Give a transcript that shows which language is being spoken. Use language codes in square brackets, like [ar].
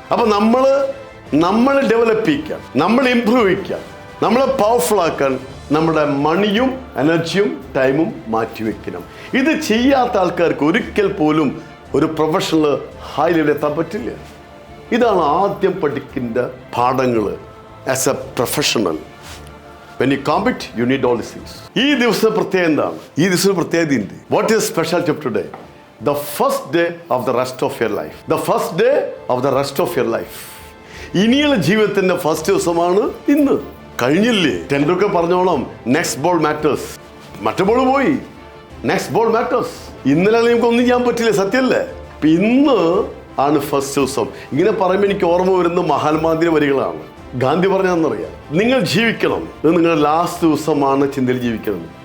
[ml] അപ്പം നമ്മൾ ഡെവലപ്പ് ചെയ്യിക്കാൻ, നമ്മൾ ഇംപ്രൂവ് ചെയ്യിക്കാൻ, നമ്മളെ പവർഫുൾ ആക്കാൻ നമ്മുടെ മണിയും എനർജിയും ടൈമും മാറ്റിവെക്കണം. ഇത് ചെയ്യാത്ത ആൾക്കാർക്ക് ഒരിക്കൽ പോലും ഒരു പ്രൊഫഷണൽ ഹൈ ലെവലിൽ എത്താൻ പറ്റില്ല. ഇതാണ് ആദ്യം പഠിക്കേണ്ട പാഠങ്ങൾ [en] As a professional. When you compete, you need all these things. [ml] ഈ ദിവസം പ്രത്യേകത എന്താണ്? ഈ ദിവസം പ്രത്യേകത ഉണ്ട്. [en] What is specialty of today? The first day of the rest of your life. The first day of the rest of your life. [ml] ഇനിയുള്ള ജീവിതത്തിന്റെ ഫസ്റ്റ് ദിവസമാണ് ഇന്ന്. കഴിഞ്ഞില്ലേ? ടെൻഡുൽക്കർ പറഞ്ഞോളാം, [en] Next ball matters. [ml] മറ്റേ ബോൾ പോയി, നെക്സ്റ്റ് ബോൾ മാറ്റേഴ്സ്. ഇന്നലെ നമുക്കൊന്നും ചെയ്യാൻ പറ്റില്ല, സത്യമല്ലേ? അപ്പൊ ഇന്ന് ആണ് ഫസ്റ്റ് ദിവസം. ഇങ്ങനെ പറയുമ്പോൾ എനിക്ക് ഓർമ്മ വരുന്ന മഹാത്മാഗാന്ധിയുടെ വരികളാണ്. ഗാന്ധി പറഞ്ഞതെന്നറിയാം, നിങ്ങൾ ജീവിക്കണം, ഇത് നിങ്ങളുടെ ലാസ്റ്റ് ദിവസമാണ് ചിന്തയിൽ ജീവിക്കണം.